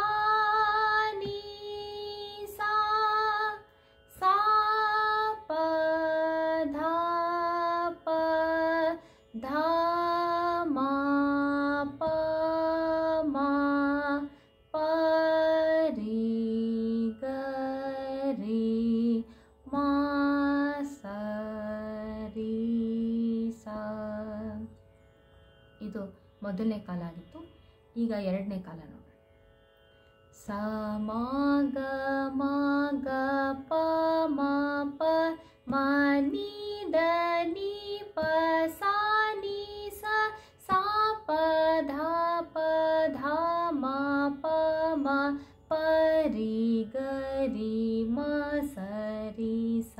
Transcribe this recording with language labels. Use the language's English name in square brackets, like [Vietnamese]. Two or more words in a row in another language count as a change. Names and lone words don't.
[Kannada] ನಿ ಸಾ ಸಾ ಪ ಧ ಪ ಧ ಮ ಪ ಮ ಪ ರಿ ಗ ರಿ ಮ ಸ ರಿ ಸ. ಇದು ಮೊದಲನೇ ಕಾಲ ಆಗಿತ್ತು. ಈಗ ಎರಡನೇ ಕಾಲ ನೋಡೋಣ. ಸ ಮ ಗ ಮ ಗ ಪ ಮ ಪ ಮ ನಿ ಧ ನಿ ಪ ಸಾ ನಿ ಸ ಸಾ ಪ ಧ ಪ ಧ ಮ ಪ ಮ ಪ ರಿ ಗ ರಿ ಮ ಸ ರಿ ಸ.